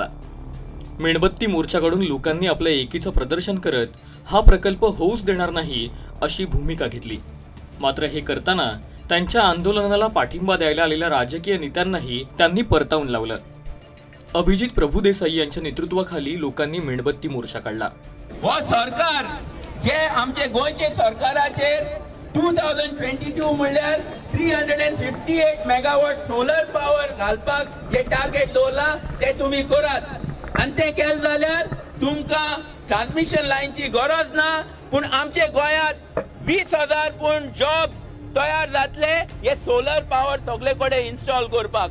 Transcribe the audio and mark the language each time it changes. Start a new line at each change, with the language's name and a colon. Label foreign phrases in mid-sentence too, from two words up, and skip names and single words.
Marathi: मेणबत्ती मोर्चाकडून लोकांनी आपल्या एकीचं प्रदर्शन करत हा प्रकल्प होऊच देणार नाही अशी भूमिका घेतली। मात्र हे करताना त्यांच्या आंदोलनाला पाठिंबा द्यायला आलेल्या राजकीय नेत्यांनाही त्यांनी परतावून लावलं। अभिजित प्रभुदेसाई यांच्या नेतृत्वाखाली लोकांनी मेणबत्ती मोर्चा काढला।
Konkani: वो सरकार जे आमचे गोयचे सरकाराचे 2022 म्हणल्यार 358
English: megawatt solar power
Konkani: घालपाक जे टार्गेट दवरला ते तुम्ही करात आणि ते केले जाल्यार तुमकां
English: transmission lineची
Konkani: गरज ना, पण आमचे गोयात 20,000 पूण जॉब तयार जातले हे
English: solar power
Konkani: सगळे कडेन इन्स्टॉल करपाक।